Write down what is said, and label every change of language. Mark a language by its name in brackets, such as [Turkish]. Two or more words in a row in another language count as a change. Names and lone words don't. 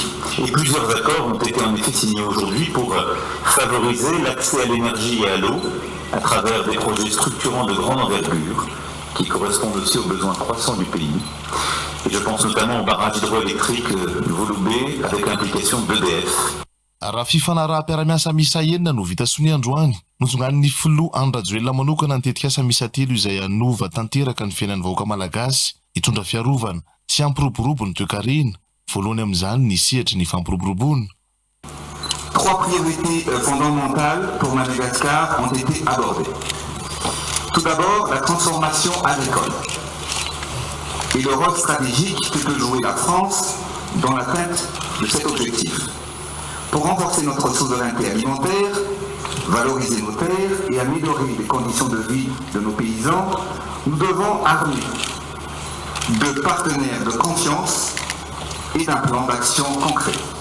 [French] Et plusieurs accords ont été en effet signés aujourd'hui pour favoriser l'accès à l'énergie et à l'eau à travers des projets structurants de grande envergure qui correspondent aussi aux besoins croissants du pays. Et je pense notamment au barrage hydroélectrique Volobé avec l'implication d'EDF. [Malagasy] Raha fifanaraha-piaramiasa misa enina no vita sony androany nojongan'ny filoha Andrajoelina manokana nitetika asa misa telo izay anova tanteraka ny fiainan'ny vahoaka malagasy hitondra fiarovana sy hampiroborobo ny toe-karena. Voalohany amin'izany ny sihetry ny fampiroboroboana. [French] 3 priorités fondamentales pour Madagascar ont été abordées. Tout d'abord, la transformation agricole et le rôle stratégique que peut jouer la France dans l'atteinte de cet objectif. Pour renforcer notre souveraineté alimentaire, valoriser nos terres et améliorer les conditions de vie de nos paysans, nous devons armer de partenaires de confiance et d'un plan d'action concret.